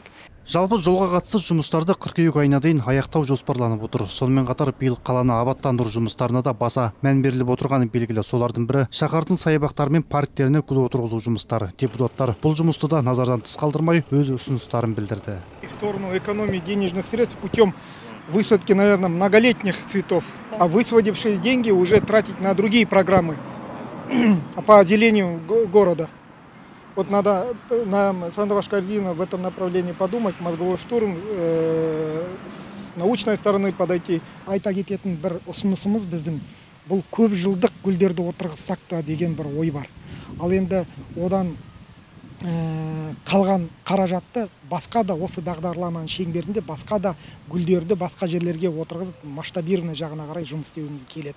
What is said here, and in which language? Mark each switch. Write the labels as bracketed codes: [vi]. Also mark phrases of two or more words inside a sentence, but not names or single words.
[kk] Жалпы жолға қатысты жұмыстарды қыркүйек айына дейін аяқтау жоспарланып отыр. Сонымен қатар биыл қаланы абаттандыру жұмыстарына да баса мән беріліп отырғаны белгілі. Солардың бірі шаһардың саябақтары мен парктеріне гүл отырғызу жұмыстары. Депутаттар бұл жұмысты да назардан тыс қалдырмай өз ұсыныстарын білдірді. [ru] В сторону экономии денежных средств путем высадки, наверное, многолетних цветов, а высвободившие деньги уже тратить на другие программы по озеленению города. Вот надо нам, Сандуғаш Кальдина, в этом направлении подумать, мозговой штурм, с научной стороны подойти. [kk] Айта кететін бір ұсынысымыз біздің бұл көп жылдық гүлдерді отырғызсақ та деген бір ой бар. Ал енді одан қалған қаражатты басқа да осы бағдарламаның шеңберінде басқа да гүлдерді басқа жерлерге отырғызып масштабированный жағына қарай жұмыс істеуіміз келеді.